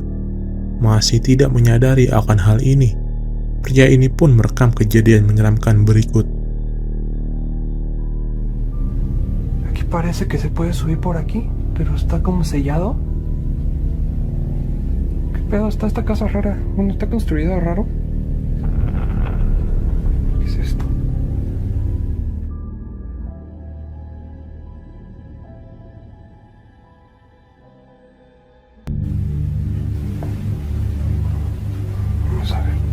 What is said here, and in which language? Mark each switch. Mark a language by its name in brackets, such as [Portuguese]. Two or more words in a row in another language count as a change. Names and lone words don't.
[Indonesian] Masih tidak menyadari akan hal ini, pria ini pun merekam kejadian menyeramkan berikut. [Spanish] Aquí parece que se puede subir por aquí, pero está como sellado. Pero está esta casa rara. Bueno, está construida raro. ¿Qué es esto? Vamos a ver.